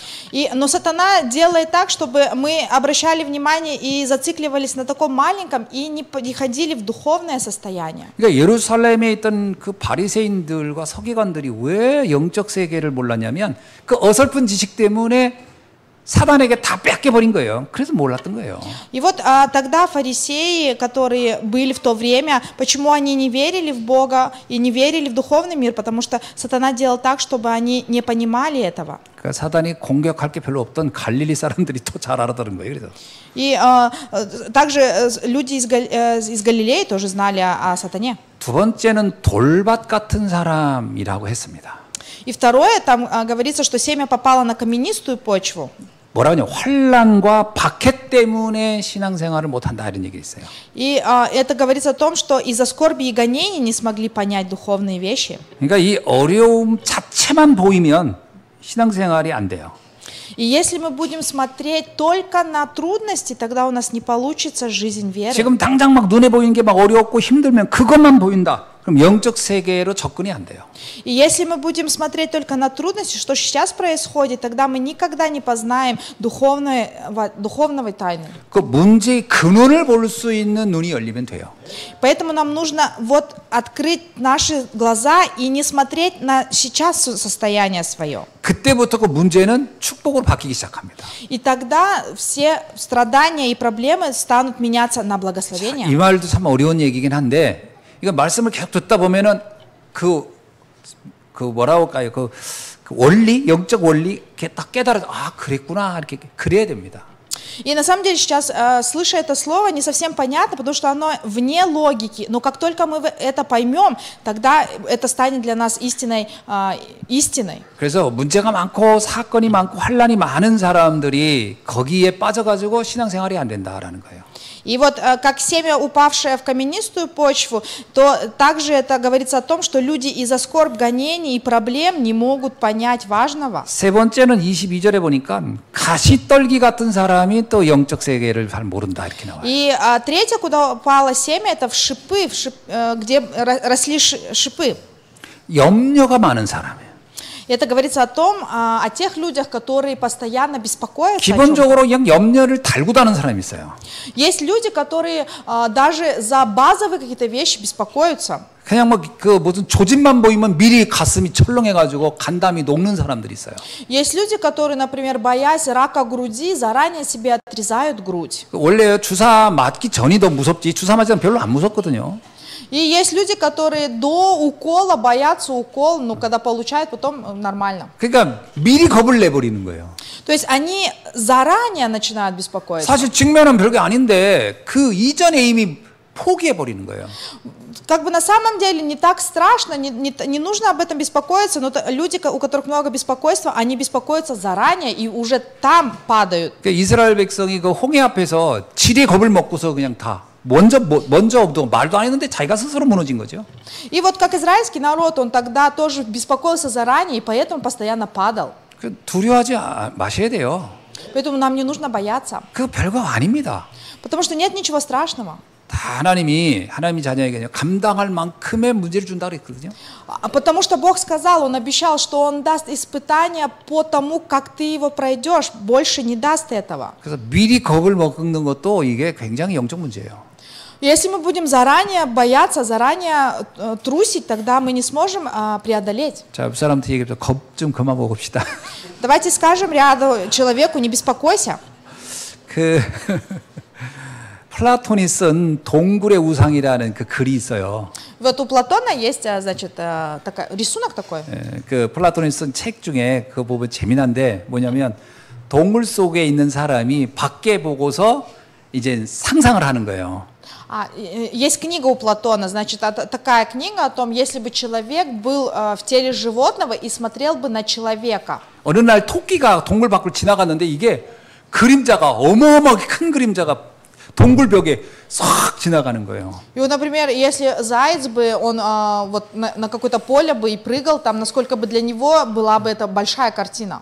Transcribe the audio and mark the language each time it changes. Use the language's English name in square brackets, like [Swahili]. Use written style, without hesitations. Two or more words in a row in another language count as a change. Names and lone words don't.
[Russian] Но сатана делает так, чтобы мы обращали внимание и зацикливались на таком маленьком и не переходили в духовное состояние. [Korean] 그러니까 예루살렘에 있던 그 바리새인들과 서기관들이 왜 영적 세계를 몰랐냐면 그 어설픈 지식 때문에 사단에게 다 뺏겨버린 거예요. 그래서 몰랐던 거예요. [Russian] И вот тогда фарисеи, которые были в то время, почему они не верили в Бога и не верили в духовный мир, потому что сатана делал так, чтобы они не понимали этого. [Korean] 그러니까 사단이 공격할 게 별로 없던 갈릴리 사람들이 또 잘 알아들은 거예요. 그래서. [Russian] И также люди из Галилеи тоже знали о сатане. [Korean] 두 번째는 돌밭 같은 사람이라고 했습니다. [Russian] И второе, там говорится, что семя попало на каменистую почву. [Korean] 뭐라고 하냐? 환난과 박해 때문에 신앙생활을 못한다 이런 얘기 있어요. [Russian] И это говорится о том, что из-за скорби и гонений не смогли понять духовные вещи. [Korean] 그러니까 이 어려움 자체만 보이면 신앙생활이 안 돼요. [Russian] И если мы будем смотреть только на трудности, тогда у нас не получится жизнь веры. [Korean] 지금 당장 막 눈에 보이는 게 막 어렵고 힘들면 그것만 보인다. 그럼 영적 세계로 접근이 안 돼요. [Russian] И если мы будем смотреть только на трудности, что сейчас происходит, тогда мы никогда не познаем духовной тайны. [Korean] 그 문제의 근원을 볼 수 있는 눈이 열리면 돼요. [Russian] Поэтому нам нужно вот открыть наши глаза и не смотреть на сейчас состояние свое. [Korean] 그때부터 그 문제는 축복으로 바뀌기 시작합니다. [Russian] И тогда все страдания и проблемы станут меняться на благословение. [Korean] 이 말도 참 어려운 얘기긴 한데 이거 말씀을 계속 듣다 보면은 그 뭐라고 할까요? 그 원리, 영적 원리 딱 깨달아서 아 그랬구나 이렇게 그래야 됩니다. [Russian] И на самом деле сейчас, слыша это слово, не совсем понятно, потому что оно вне логики. Но как только мы это поймем, тогда это станет для нас истиной. [Korean] 그래서 문제가 많고 사건이 많고 환란이 많은 사람들이 거기에 빠져가지고 신앙생활이 안 된다라는 거예요. [Russian] И вот как семя, упавшее в каменистую почву, то также это говорится о том, что люди из-за скорбь, гонений и проблем не могут понять важного. [Korean] 세 번째는 22절에 보니까 가시떨기 같은 사람이 또 영적 세계를 잘 모른다 이렇게 나와요. [Russian] И третье, куда упало семя, это в шипы, где росли шипы. [Korean] 염려가 많은 사람이에요. [Russian] Это говорится о тех людях, которые постоянно беспокоятся. [Korean] 기본적으로 그냥 염려를 달고 다는 사람이 있어요. [Russian] Есть люди, которые даже за базовые какие-то вещи беспокоятся. [Korean] 그냥 뭐 그 무슨 조짐만 보이면 미리 가슴이 철렁해가지고 간담이 녹는 사람들이 있어요. [Russian] Есть люди, которые, например, боясь рака груди, заранее себе отрезают грудь. [Korean] 원래 주사 맞기 전이 더 무섭지 주사 맞으면 별로 안 무섭거든요. [Russian] И есть люди, которые до укола боятся укола, но когда получают, потом нормально. [Korean] 그러니까 미리 겁을 내버리는 거예요. [Russian] То есть они заранее начинают беспокоиться. [Korean] 사실 직면은 별게 아닌데 그 이전에 이미 포기해 버리는 거예요. [Russian] Как бы на самом деле не так страшно, не нужно об этом беспокоиться, но люди, у которых много беспокойства, они беспокоятся заранее и уже там падают. [Korean] 그러니까 이스라엘 백성이 그 홍해 앞에서 지레 겁을 먹고서 그냥 다 먼저 말도 안 했는데 자기가 스스로 무너진 거죠. [Russian] И вот как израильский народ, он тогда тоже беспокоился заранее и поэтому постоянно падал. [Korean] 그 두려워하지 마셔야 돼요. [Russian] Поэтому нам не нужно бояться, [Korean] 그거 별거 아닙니다. [Russian] потому что нет ничего страшного. [Korean] 다 하나님이 자녀에게 감당할 만큼의 문제를 준다 그랬거든요. [Russian] Потому что Бог сказал, Он обещал, что Он даст испытания по тому, как ты его пройдешь, больше не даст этого. [Korean] 그래서 미리 겁을 먹는 것도 이게 굉장히 영적 문제예요. [Russian] Если мы будем заранее бояться, заранее трусить, тогда мы не сможем преодолеть. [Korean] 자, 옆 사람한테 얘기해서 겁 좀 그만 먹읍시다. [Russian] Давайте скажем ряду человеку, не беспокойся. [Korean] 그 플라톤이 쓴 동굴의 우상이라는 그 글이 있어요. [Russian] Вот у Платона есть, значит, рисунок такой. [Korean] 예, 그 플라톤이 쓴 책 중에 그거 보면 재미난데 뭐냐면 동굴 속에 있는 사람이 밖에 보고서 이제 상상을 하는 거예요. [Russian] Есть книга у Платона, значит, такая книга о том, если бы человек был в теле животного и смотрел бы на человека. [Korean] 어느 날 토끼가 동굴 밖을 지나갔는데 이게 그림자가 어마어마하게 큰 그림자가 동굴 벽에 싹 지나가는 거예요. [Russian] И вот, например, если заяц бы, он вот на какое-то поле бы и прыгал, там, насколько бы для него была бы это большая картина.